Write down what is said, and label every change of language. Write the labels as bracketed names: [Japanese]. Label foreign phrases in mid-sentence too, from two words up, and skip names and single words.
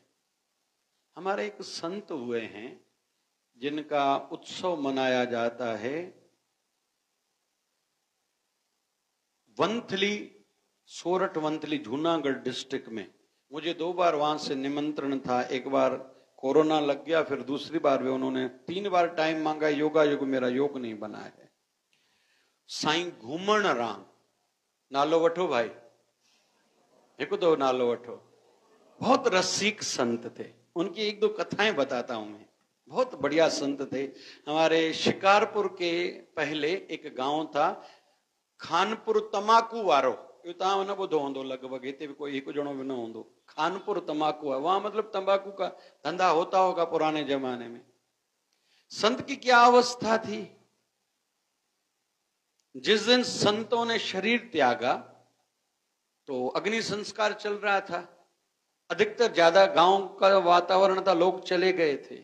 [Hindi] हमारे एक संत हुए हैं जिनका उत्सव मनाया जाता है वंथली, सोरठ वंथली, जूनागढ़ डिस्ट्रिक्ट में। मुझे 2 बार वहां से निमंत्रण था। एक बार कोरोना लग गया, फिर दूसरी बार भी उन्होंने 3 बार टाइम मांगा। योगा युग मेरा योग नहीं बना है। [Sindhi] साईं घूमण राम, नालो वठो भाई, एक 2 नालो वठो। [Hindi] बहुत रसिक संत थे। उनकी 1-2 कथाएं बताता हूं मैं। बहुत बढ़िया संत थे। हमारे शिकारपुर के पहले एक गांव था, [Sindhi] खानपुर तमाकू वारो। तव्हां न ॿुधो हूंदो, लगभग हिते भी कोई 1 ॼणो भी न हूंदो। [Hindi] खानपुर तंबाकू है, वहां मतलब तंबाकू का धंधा होता होगा पुराने जमाने में। संत की क्या अवस्था थी, जिस दिन संतों ने शरीर त्यागा तो अग्नि संस्कार चल रहा था। अधिकतर ज्यादा गांव का वातावरण था, लोग चले गए थे।